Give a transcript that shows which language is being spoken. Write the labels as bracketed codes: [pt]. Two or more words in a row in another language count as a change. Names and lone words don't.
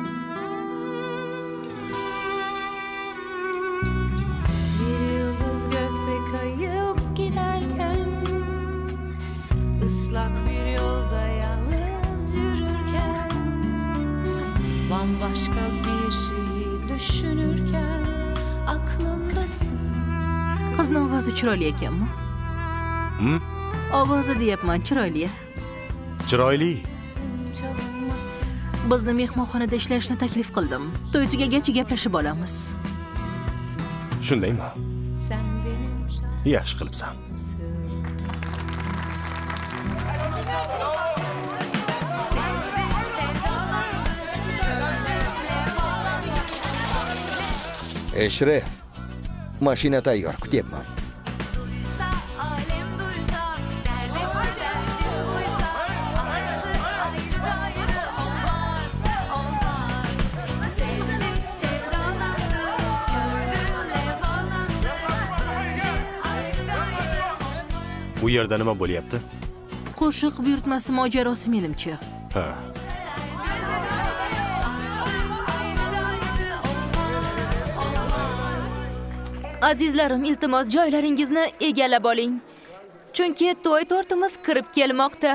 [tr] Bir yıldız gökte kayıp giderken, ıslak bir yolda yalnız yürürken, bambaşka bir şeyi düşünürken aklımdasın. [uz] Qizning ovozi chiroyli ekanmi? Ovozi deyapman, chiroyli. Chiroyli. Bizni mehmonxonada ishlashni taklif qildim. To'y tugagach gaplashib olamiz. Shundaymi? [tr] Sen benim [uz] Yaxshi qilibsan. Eshref, mashina tayyor, kutyapman. [tr] duysa, alem duysa, dert etme derdim buysa, artık ayrı olmaz, olmaz. Sevdim, sevdalandım, gördüğümle bağlandım, böyle ayrı olmaz. [uz] Bu yerda nima bo'lyapti? Qo'shiq buyurtmasi mojarosi menimcha. Ha. Azizlarim, iltimos joylaringizni egallab oling. Chunki to'y tortimiz kirib kelmoqda.